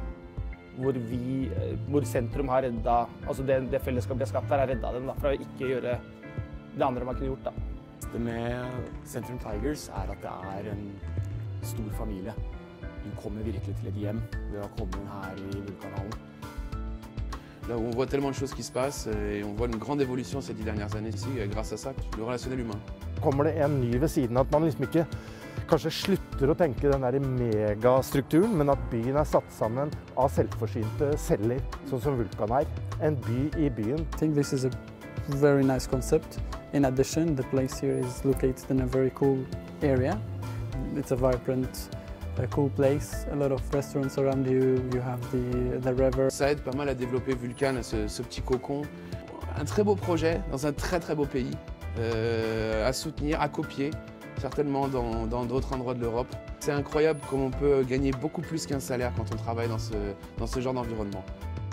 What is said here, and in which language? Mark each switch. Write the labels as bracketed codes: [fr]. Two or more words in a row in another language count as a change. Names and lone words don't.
[no] Hvor sentrum har reddet, altså det fellesskapet de har skapt her, har reddet dem da, fra å ikke gjøre det andre man kunne gjort. Da. Det med Centrum Tigers at det en stor familie. Hun kommer virkelig til et hjem ved å komme inn her i Vulkanhallen. [fr] Là où on voit tellement de choses qui se passent et on voit une grande évolution ces 10 dernières années ici grâce à ça, le relationnel humain. [no] Kommer det en ny ved siden, at man liksom ikke kanskje slutter å tenke den der megastrukturen, men at byen satt sammen av selvforsynte celler, sånn som Vulkan En by i byen. [en] I think this is a very nice concept. In addition, the place here is located in a very cool area. It's a vibrant, cool place, a lot of restaurants around you, you have the river. [fr] Ça aide pas mal à développer Vulkan, ce petit cocon. Un très beau projet dans un très très beau pays, à soutenir, à copier, certainement dans d'autres endroits de l'Europe. C'est incroyable comme on peut gagner beaucoup plus qu'un salaire quand on travaille dans ce genre d'environnement.